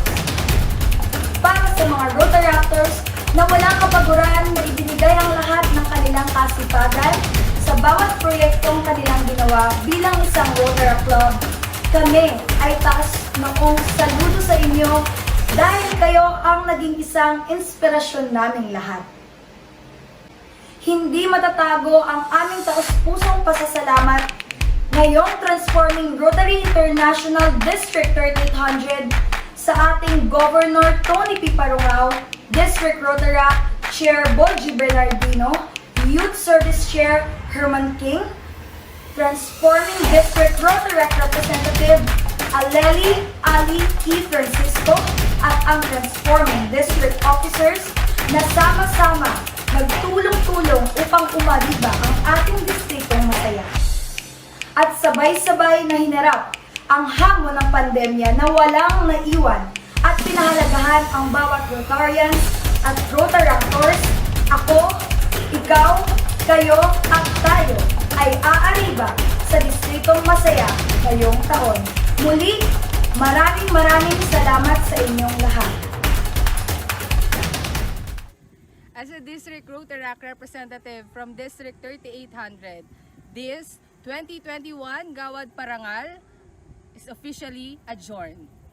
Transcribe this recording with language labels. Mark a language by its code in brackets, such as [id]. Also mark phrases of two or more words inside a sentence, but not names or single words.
[tl] Para sa mga Rotaractors na walang kapaguran na ibinigay ang lahat ng kanilang kasipagan sa bawat proyektong kanilang ginawa bilang isang Rotaract Club, kami ay taas noong saludo sa inyo dahil kayo ang naging isang inspirasyon naming lahat. Hindi matatago ang aming taus-pusong pasasalamat ngayong Transforming Rotary International District 3800 sa ating Governor Tony P. Parangal, District Rotaract Chair Boji Bernardino, Youth Service Chair Herman King, Transforming District Rotaract Representative Aleli Ali E. Francisco at ang Transforming District Officers na sama-sama nagtulong-tulong upang umariba ang ating distritong masaya. At sabay-sabay na hinarap ang hamon ng pandemya na walang naiwan at pinahalagahan ang bawat Rotarians at Rotaractors. Ako, Ikaw, kayo, at tayo ay aariba sa distritong masaya ngayong taon. Muli, maraming salamat sa inyong lahat. [en] As a District Rotaract representative from District 3800, this 2021 Gawad Parangal is officially adjourned.